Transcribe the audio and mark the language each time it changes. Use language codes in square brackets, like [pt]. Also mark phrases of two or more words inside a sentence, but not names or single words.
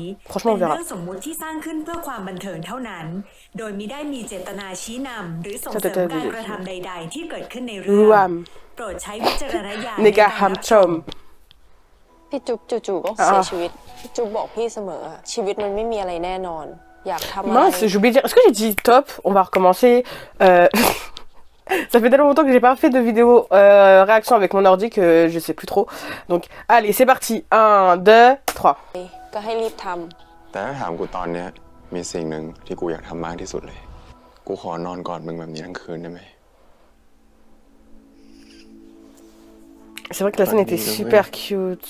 [fr] Franchement, on verra. Ruam. Nega Hamchom. [th] พี่จุ๊บจู่ๆก็เสียชีวิตพี่จุ๊บบอกพี่เสมอชีวิตมันไม่มีอะไรแน่นอนอยากทำอะไร [fr] Mince, j'ai oublié de dire. Est-ce que j'ai dit top? On va recommencer. Ça fait tellement longtemps que j'ai pas fait de vidéo réaction avec mon ordi que je sais plus trop. Donc, allez, c'est parti. 1, 2, 3. [th] ก็ให้รีบท แต่ถ้าถามกูตอนเนี้ยมีสิ่งหนึ่งที่กูอยากทำมากที่สุดเลยกูขอนอนกอดมึงแบบนี้ทั้งคืนได้ไหม [fr] C'est vrai que la scène était super cute.